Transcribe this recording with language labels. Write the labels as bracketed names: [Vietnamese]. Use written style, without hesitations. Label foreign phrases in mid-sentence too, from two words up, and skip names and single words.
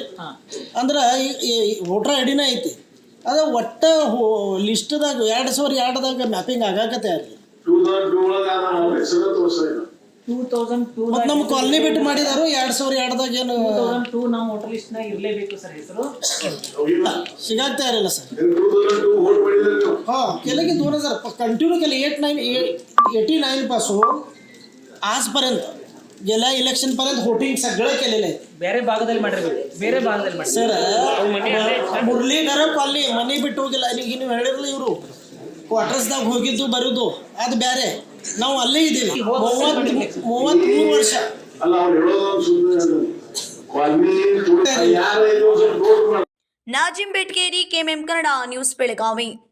[Kannada] ಅಂದ್ರೆ [English] voter ID [Kannada] ಐತಿ, ಅದು ಒಟ್ಟ ಲಿಸ್ಟ್ದಾಗ 2002ದಾಗ ಮ್ಯಾಪಿಂಗ್ ಆಗಾಕತ್ತೆ ಇರಲಿಲ್ಲ. 2002 ಮತ್ತು ನಮ್ಮ ಕಾಲನಿ ಬಿಟ್ಟು ಮಾಡಿದಾರು 2002ದಾಗ ಏನು 2002 ನಾವು [English] voter list [Kannada] ನಾಗ ಇರಲೇಬೇಕು ಸರ್, ಹೆಸರು ಸಿಗಾಗ್ತಾ ಇರಲಿಲ್ಲ ಸರ್. [Marathi] केलं की 2000 कंटिन्यू केलं 89 पासून आजपर्यंत गेल्या इलेक्शन पर्यंत वोटिंग सगळं केलेलं आहे. [Kannada] ಬೇರೆ ಭಾಗದಲ್ಲಿ ಮಾಡಿರ್ಬೇಕು, ಬೇರೆ ಭಾಗದಲ್ಲಿ ಮಾಡಿ ಸರ್ ಮುರಳೀಧರ ಕಾಲನಿ ಮನೆ ಬಿಟ್ಟು ಹೋಗಿಲ್ಲ. ಈಗ ನೀವು ಹೇಳಿರಲ್ಲ ಇವರು ಕ್ವಾರ್ಟರ್ಸ್ದಾಗ ಹೋಗಿದ್ದು ಬರೋದು ಅದು ಬೇರೆ, ನಾವು ಅಲ್ಲೇ ಇದ್ದೀವಿ 33 ವರ್ಷ. ನಾಜಿಂ ಬೆಟ್ಗೇರಿ, ಕೆಎಂಎಂ ಕನ್ನಡ ನ್ಯೂಸ್, ಬೆಳಗಾವಿ.